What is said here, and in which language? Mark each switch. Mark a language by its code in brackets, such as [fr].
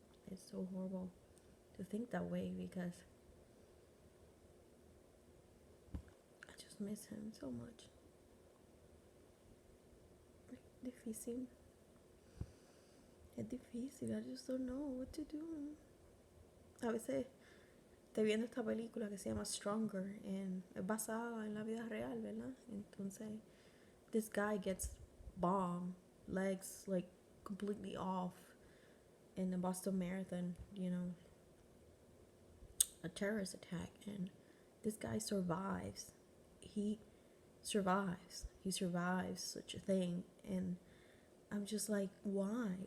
[en] It's so horrible to think that way because I just miss him so much. [es] Difícil. Es difícil. [en] I just don't know what to do. [es] A veces estoy viendo esta película que se llama Stronger, and es basada en la vida real, ¿verdad? [en] Entonces, this guy gets bombed, legs like completely off in the Boston Marathon, a terrorist attack, and this guy survives. He survives. He survives such a thing, and I'm just like, why?